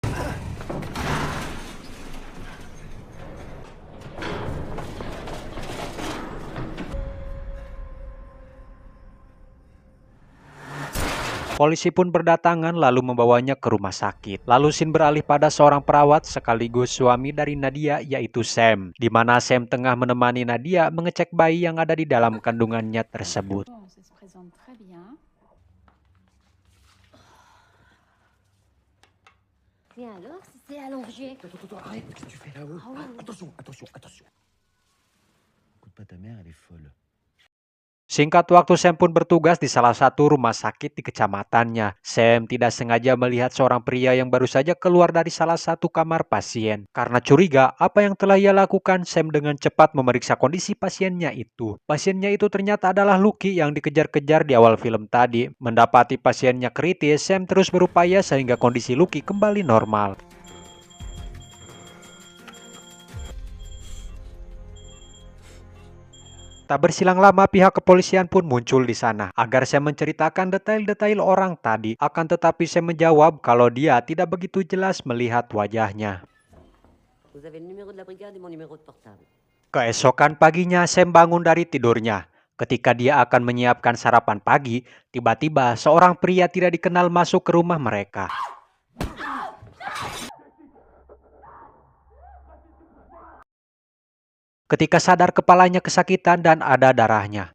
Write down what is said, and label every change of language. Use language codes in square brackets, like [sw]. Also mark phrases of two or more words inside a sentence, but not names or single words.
[id] Polisi pun berdatangan lalu membawanya ke rumah sakit. Lalu scene beralih pada seorang perawat sekaligus suami dari Nadia yaitu Sam. Di mana Sam tengah menemani Nadia mengecek bayi yang ada di dalam kandungannya tersebut. [fr] Bon, ça se présente très bien. Tiens alors, c'est allongé. Attends, arrête. Qu'est-ce que tu fais là-haut? Ah oui. Attention. Écoute pas ta mère, elle est folle. [id] Singkat waktu, Sam pun bertugas di salah satu rumah sakit di kecamatannya. Sam tidak sengaja melihat seorang pria yang baru saja keluar dari salah satu kamar pasien. Karena curiga apa yang telah ia lakukan, Sam dengan cepat memeriksa kondisi pasiennya itu. Pasiennya itu ternyata adalah Lucky yang dikejar-kejar di awal film tadi. Mendapati pasiennya kritis, Sam terus berupaya sehingga kondisi Lucky kembali normal. Tak bersilang lama, pihak kepolisian pun muncul di sana agar Sam menceritakan detail-detail orang tadi. Akan tetapi Sam menjawab kalau dia tidak begitu jelas melihat wajahnya. [fr] Vous avez le numéro de la brigade et mon numéro de portable. [id] Keesokan paginya, Sam bangun dari tidurnya. Ketika dia akan menyiapkan sarapan pagi, tiba-tiba seorang pria tidak dikenal masuk ke rumah mereka. Ketika sadar, kepalanya kesakitan dan ada darahnya.